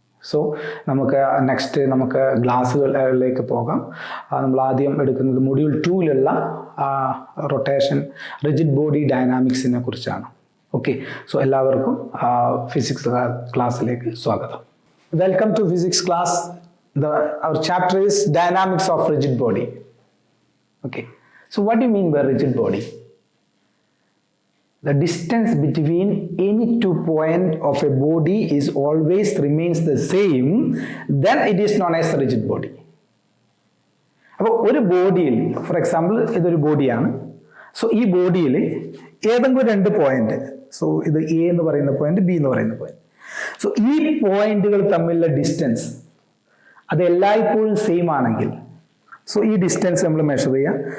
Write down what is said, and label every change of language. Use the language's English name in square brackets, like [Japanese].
[Malayalam] So നമുക്ക് next നമുക്ക് ക്ലാസ്സുകളിലേക്ക് പോകാം. നമ്മൾ ആദ്യം എടുക്കുന്നത് മൊഡ്യൂൾ 2-ലുള്ള റൊട്ടേഷൻ, റിജിഡ് ബോഡി ഡൈനാമിക്സിനെ കുറിച്ചാണ്. ഓക്കെ, സോ എല്ലാവർക്കും ഫിസിക്സ് ക്ലാസ്സിലേക്ക് സ്വാഗതം. [English] Welcome to physics class. Our chapter is dynamics of rigid body. Okay, so what do you mean by rigid body? The distance between any 2 points of a body is always remains the same, then it is known as rigid body. [Malayalam] അപ്പോൾ ഒരു ബോഡിയിൽ, for example ഇതൊരു ബോഡിയാണ്. So ഈ ബോഡിയിൽ ഏതെങ്കിലും രണ്ട് point, so ഇത് എ എന്ന് പറയുന്ന പോയിന്റ്, ബി എന്ന് പറയുന്ന പോയിന്റ്. സോ ഈ പോയിന്റുകൾ തമ്മിലുള്ള ഡിസ്റ്റൻസ് അത് എല്ലായ്പ്പോഴും സെയിം ആണെങ്കിൽ, സോ ഈ ഡിസ്റ്റൻസ് നമ്മൾ മെഷർ ചെയ്യാം.